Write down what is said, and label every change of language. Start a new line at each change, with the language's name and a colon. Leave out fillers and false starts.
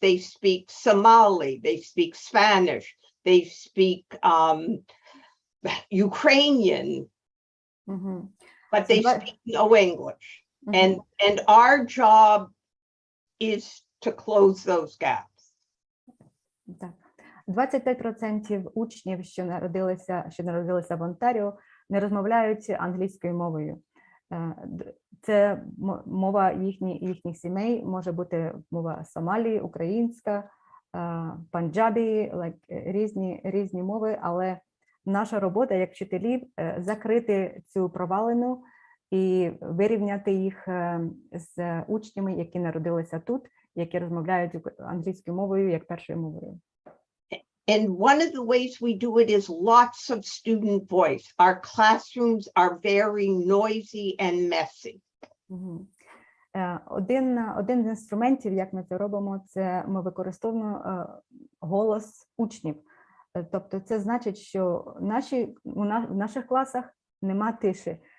English: They speak Somali, they speak Spanish, they speak Ukrainian, but they speak no English. And our job is to close those gaps.
Ukrainian: Так. 25% учнів, що народилися в Онтаріо, не розмовляють англійською мовою. Це мова їхніх сімей, може бути мова Сомалі, українська, панджабі, різні мови, але наша робота як вчителів закрити цю провалину і вирівняти їх з учнями, які народилися тут, які розмовляють англійською мовою як першою мовою.
English: And one of the ways we do it is lots of student voice. Our classrooms are very noisy and messy.
Ukrainian: Один з інструментів, як ми це робимо, це ми використовуємо голос учнів. Тобто це значить, що в наших класах нема тиші.